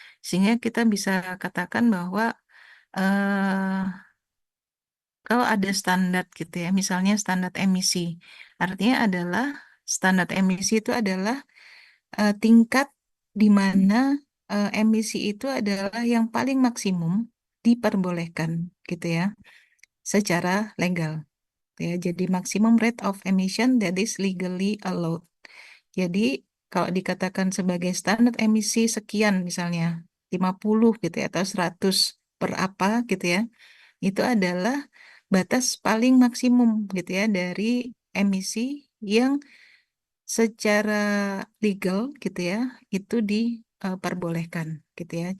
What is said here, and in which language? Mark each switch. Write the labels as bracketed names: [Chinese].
[Indonesian] Sehingga kita bisa katakan bahwa eh, kalau ada standar gitu ya, misalnya standar emisi, artinya adalah standar emisi itu adalah tingkat di mana emisi itu adalah yang paling maksimum diperbolehkan gitu ya, secara legal. Ya, jadi [English] maximum rate of emission that is legally allowed. [Indonesian] Jadi kalau dikatakan sebagai standar emisi sekian misalnya 50 gitu ya atau 100 per apa gitu ya, itu adalah batas paling maksimum gitu ya dari emisi yang secara legal gitu ya itu diperbolehkan gitu ya.